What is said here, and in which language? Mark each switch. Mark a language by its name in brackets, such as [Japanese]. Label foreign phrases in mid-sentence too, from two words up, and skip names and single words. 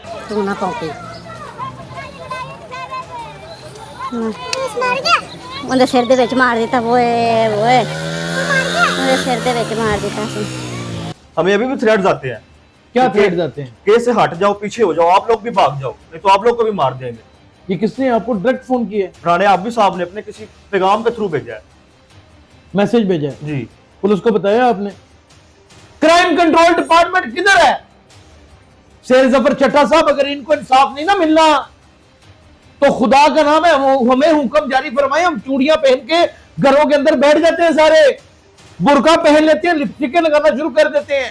[Punjabi] ਤੂ ਨਾ ਕਾਪੀ ਉਹਦੇ ਸਿਰ ਦੇ ਵਿੱਚ ਮਾਰ ਦਿੱਤਾ ਓਏ ਉਹਦੇ ਸਿਰ ਦੇ ਵਿੱਚ ਮਾਰ ਦਿੱਤਾ ਸੀ। [Urdu] ہمیں ابھی بھی تھریڈز آتے ہیں. کیا تھریڈ جاتے ہیں? کیس سے ہٹ جاؤ، پیچھے ہو جاؤ، آپ لوگ بھی بھاگ جاؤ، نہیں تو آپ لوگ کو بھی مار دیں گے. یہ کسنے آپکو ڈائریکٹ فون کیا ہے? رانے آبی صاحب نے اپنے کسی پیغام کے تھرو بھیجا ہے. میسج بھیجا ہے जी, پولیس کو بتایا آپنے? کرائم کنٹرول ڈیپارٹمنٹ کدھر ہے؟ شیر ظفر چٹھہ صاحب، اگر انکو انصاف نہیں نا ملنا تو خدا کا نام ہے ہمیں حکم جاری فرمائے، ہم چوڑیاں پہن کے گھروں کے اندر بیٹھ جاتے ہیں، سارے برقع پہن لیتے ہیں، لپسٹکیں لگانا شروع کر دیتے ہیں.